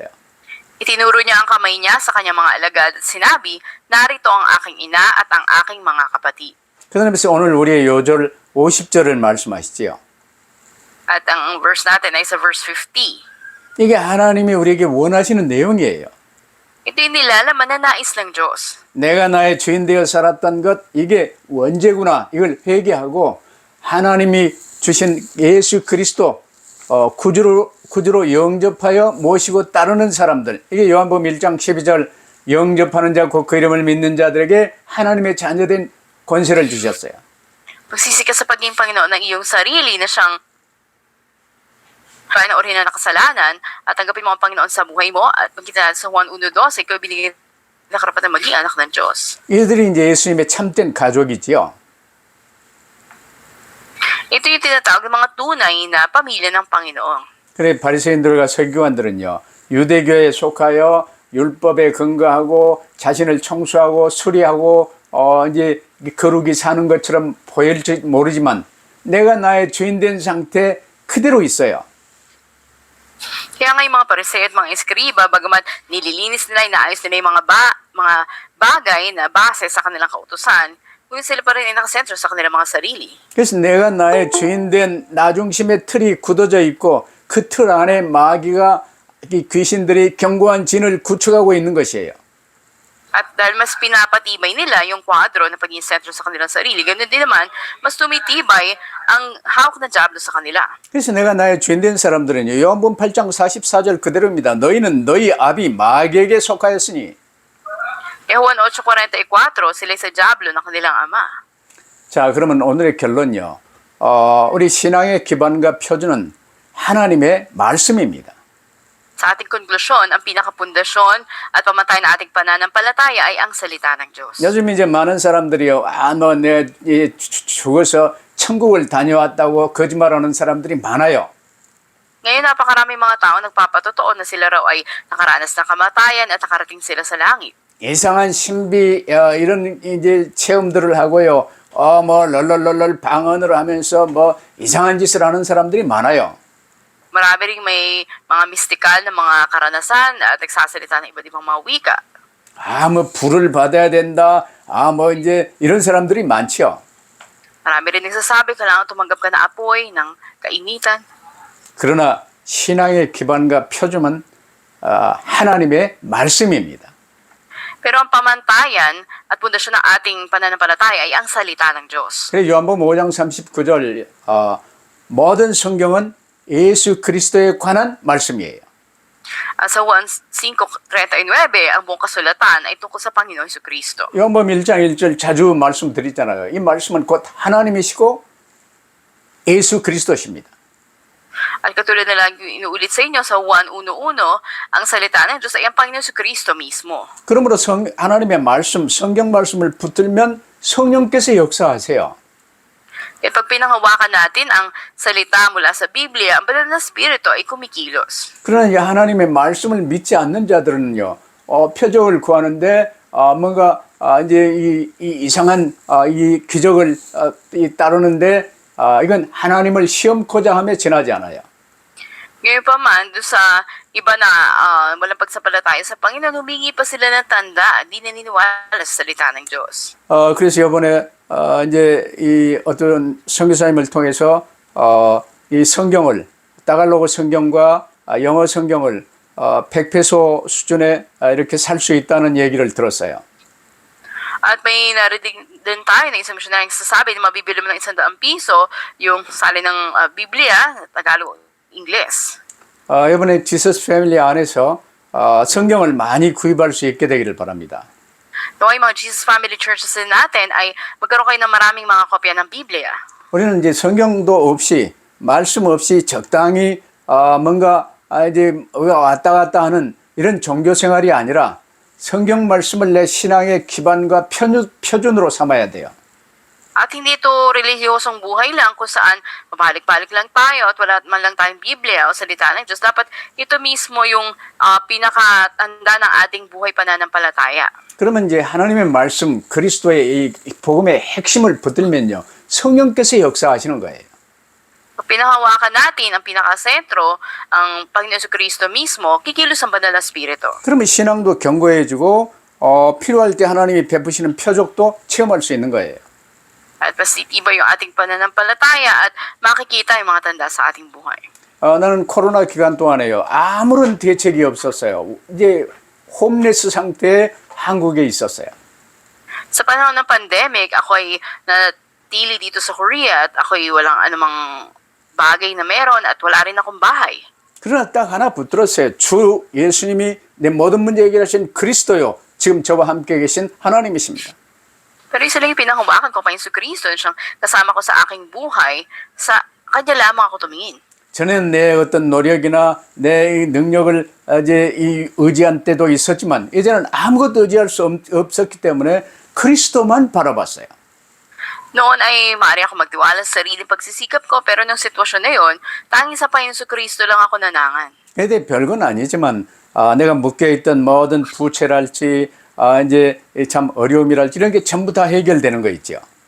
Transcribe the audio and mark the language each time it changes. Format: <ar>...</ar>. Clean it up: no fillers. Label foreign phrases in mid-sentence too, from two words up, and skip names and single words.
<tl>Itinuro niya ang kamay niya sa kanyang mga alagad at sinabi, narito ang aking ina at ang aking mga kapatid.</tl> <ko>그러면서 오늘 우리의 요절 50절을 말씀하시지요.</ko> <tl>At ang verse natin ay sa verse 50.</tl> <ko>이게 하나님이 우리에게 원하시는 내용이에요.</ko> <tl>Ito yung nilalaman na nais ng Diyos.</tl> <ko>내가 나의 주인 되어 살았던 것, 이게 원죄구나. 이걸 회개하고 하나님이 주신 예수 그리스도 구주로 영접하여 모시고 따르는 사람들. 이게 요한복음 1장 12절 영접하는 자 곧 그 이름을 믿는 자들에게 하나님의 자녀된 권세를 주셨어요.</ko> <tl>Magsisi ka sa pagiging Panginoon ng iyong sarili na siyang panoorin na nakasalanan at tanggapin mo ang Panginoon sa buhay mo at magkita sa Juan 1:12, ikaw binigyan na karapatan maging anak ng Diyos.</tl> <ko>이들이 이제 예수님의 참된 가족이지요.</ko> <tl>Ito yung tinatawag ng mga tunay na pamilya ng Panginoon.</tl> <ko>그래 바리새인들과 서기관들은요, 유대교에 속하여 율법에 근거하고 자신을 청소하고 수리하고 이제 거룩이 사는 것처럼 보일지 모르지만 내가 나의 주인 된 상태 그대로 있어요.</ko> <tl>Kaya nga yung mga pariseo at mga eskriba, bagamat nililinis nila, inaayos nila yung mga bagay na base sa kanilang kautusan, ngunit sila pa rin ay nakasentro sa kanilang mga sarili.</tl> <ko>그래서 내가 나의 주인 된 나중심의 틀이 굳어져 있고 그 틀 안에 마귀가 귀신들이 견고한 진을 구축하고 있는 것이에요.</ko> <tl>At dahil mas pinapatibay nila yung kwadro na pagiging sentro sa kanilang sarili, ganun din naman, mas tumitibay ang hawak na Diablo sa kanila.</tl> <ko>그래서 내가 나의 주인 된 사람들은요, 요한복음 8장 44절 그대로입니다. 너희는 너희 아비 마귀에게 속하였으니.</ko> <tl>Juan 8:44, sila sa Diablo ng kanilang ama.</tl> <ko>자, 그러면 오늘의 결론요. 우리 신앙의 기반과 표준은 하나님의 말씀입니다.</ko> <tl>Sa ating konklusyon, ang pinakapundasyon at pamatay na ating pananampalataya ay ang salita ng Diyos.</tl> <ko>요즘 이제 많은 사람들이요, 내가 죽어서 천국을 다녀왔다고 거짓말하는 사람들이 많아요. Ngayon, napakaraming mga tao nagpapatotoo na sila raw ay nakaranas ng kamatayan at nakarating sila sa langit. 이상한 신비 이런 이제 체험들을 하고요. 럴럴럴럴 방언을 하면서 이상한 짓을 하는 사람들이 많아요.</ko> <tl>Marami ring may mga mistikal na mga karanasan at nagsasalita ng iba't ibang mga wika.</tl> <ko>불을 받아야 된다. 이제 이런 사람들이 많죠.</ko> <tl>Marami rin nagsasabi, kailangan tumanggap ka na apoy ng kainitan.</tl> <ko>그러나 신앙의 기반과 표준은 하나님의 말씀입니다.</ko> <tl>Pero ang pamantayan at pundasyon ng ating pananampalataya ay ang salita ng Diyos.</tl> <ko>그래서 요한복음 5장 39절 모든 성경은 예수 그리스도에 관한 말씀이에요.</ko> <tl>Sa Juan 5:39, ang buong kasulatan ay tungkol sa Panginoon Jesucristo.</tl> <ko>요한복음 1장 1절 자주 말씀드리잖아요. 이 말씀은 곧 하나님이시고 예수 그리스도십니다.</ko> <tl>At katulad na lang yung inuulit sa inyo sa Juan 1:1, ang salita ng Diyos ay ang Panginoon Jesucristo mismo.</tl> <ko>그러므로 하나님의 말씀, 성경 말씀을 붙들면 성령께서 역사하세요.</ko> <tl>At pag pinanghawakan natin ang salita mula sa Biblia, ang banal na Espiritu ay kumikilos.</tl> <ko>그러나 이 하나님의 말씀을 믿지 않는 자들은요, 표적을 구하는데 뭔가 이제 이 이상한 이 기적을 따르는데 이건 하나님을 시험코자 하며 지나지 않아요.</ko> <tl>Ngayon pa man, doon sa iba na walang pagsapalataya sa Panginoon, humingi pa sila ng tanda, di naniniwala sa salita ng Diyos.</tl> <ko>그래서 이번에 이제 이 어떤 선교사님을 통해서 이 성경을 따갈로그 성경과 영어 성경을 100페소 수준에 이렇게 살 수 있다는 얘기를 들었어요.</ko> <tl>At may narinig din tayo na isang missionaryong sasabi na mabibili mo ng 100 piso yung sali ng Biblia, Tagalog, Ingles.</tl> <ko>이번에 지서스 패밀리 안에서 성경을 많이 구입할 수 있게 되기를 바랍니다.</ko> <tl>Naway mga Jesus Family Churches din natin ay magkaroon kayo ng maraming mga kopya ng Biblia.</tl> <ko>우리는 이제 성경도 없이 말씀 없이 적당히 뭔가 이제 왔다 갔다 하는 이런 종교 생활이 아니라 성경 말씀을 내 신앙의 기반과 표준으로 삼아야 돼요.</ko> <tl>At hindi ito relihiyosong buhay lang kung saan mabalik-balik lang tayo at wala man lang tayong Biblia o salita ng Diyos. Dapat ito mismo yung pinakatanda ng ating buhay pananampalataya.</tl> <ko>그러면 이제 하나님의 말씀 그리스도의 이 복음의 핵심을 붙들면요. 성령께서 역사하시는 거예요.</ko> <tl>Kung pinahawakan natin ang pinakasentro, ang Panginoon Kristo mismo, kikilos ang banal na Espiritu.</tl> <ko>그러면 신앙도 견고해지고 필요할 때 하나님이 베푸시는 표적도 체험할 수 있는 거예요.</ko> <tl>At mas titibay yung ating pananampalataya at makikita yung mga tanda sa ating buhay.</tl> <ko>나는 코로나 기간 동안에요. 아무런 대책이 없었어요. 이제 홈레스 상태에 한국에 있었어요.</ko> <tl>Sa panahon ng pandemic, ako ay natili dito sa Korea at ako ay walang anumang bagay na meron at wala rin akong bahay.</tl> <ko>그러나 딱 하나 붙들었어요. 주 예수님이 내 모든 문제 해결하신 그리스도요. 지금 저와 함께 계신 하나님이십니다.</ko> <tl>Pero isa lang yung pinahawakan ko, Panginoon Kristo, siyang kasama ko sa aking buhay, sa Kanya lamang ako tumingin.</tl> <ko>전에는 내 어떤 노력이나 내 능력을 이제 이 의지한 때도 있었지만 이제는 아무것도 의지할 수 없었기 때문에 그리스도만 바라봤어요.</ko> <tl>Noon ay maaari ako magtiwala sa sariling pagsisikap ko, pero nung sitwasyon na yun, tanging sa Panginoon Kristo lang ako nanangan.</tl> <ko>근데 별건 아니지만 내가 묶여있던 모든 부채랄지 이제 참 어려움이랄지 이런 게 전부 다 해결되는 거 있죠.</ko>